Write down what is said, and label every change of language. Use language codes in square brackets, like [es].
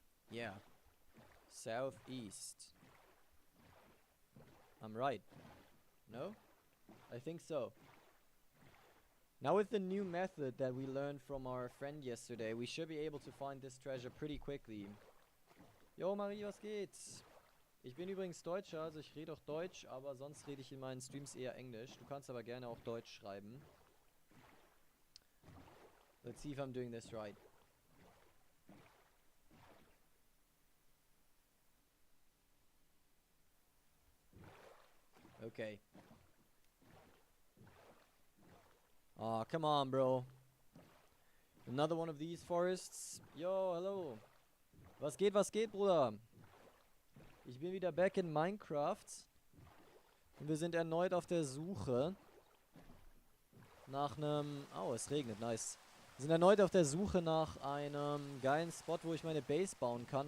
[en] Yeah. Southeast. I'm right. No? I think so. Now with the new method that we learned from our friend yesterday, we should be able to find this treasure pretty quickly. [de] Yo Marie, was geht's? Ich bin übrigens Deutscher, also ich rede auch Deutsch, aber sonst rede ich in meinen Streams eher Englisch. Du kannst aber gerne auch Deutsch schreiben. [en] Let's see if I'm doing this right. Okay. Aw, come on, bro. Another one of these forests. Yo, hello. [de] Was geht, Bruder? Ich bin wieder back in Minecraft. Und wir sind erneut auf der Suche nach einem... Oh, es regnet, nice. Wir sind erneut auf der Suche nach einem geilen Spot, wo ich meine Base bauen kann.